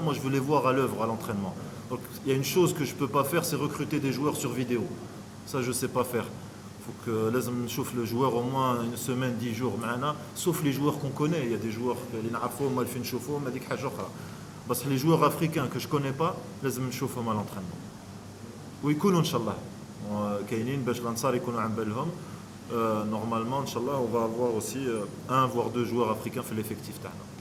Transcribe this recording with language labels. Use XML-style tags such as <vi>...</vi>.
<fr>Moi je veux les voir à l'œuvre à l'entraînement. Donc il y a une chose que je peux pas faire, c'est recruter des joueurs sur vidéo. Ça je sais pas faire. Faut que</fr> <ar>لازم نشوف</ar> <fr>le joueur au moins une semaine 10 jours</fr> <ar>معنا,</ar> <fr>sauf les joueurs qu'on connaît. Il y a des joueurs</fr> <ar>اللي نعرفوهم ما فين نشوفوهم هذيك حاجه اخرى. بس</ar> <fr>les joueurs africains que je connais pas</fr> <ar>لازم نشوفهم</ar> <fr>à l'entraînement.</fr> <ar>ويكونوا ان شاء الله كاينين باش الانصار يكونوا عن بالهم.</ar> <fr>Normalement inchallah on va avoir aussi un voire deux joueurs africains</fr> <ar>في</ar> <fr>l'effectif</fr> <ar>تاعنا.</ar>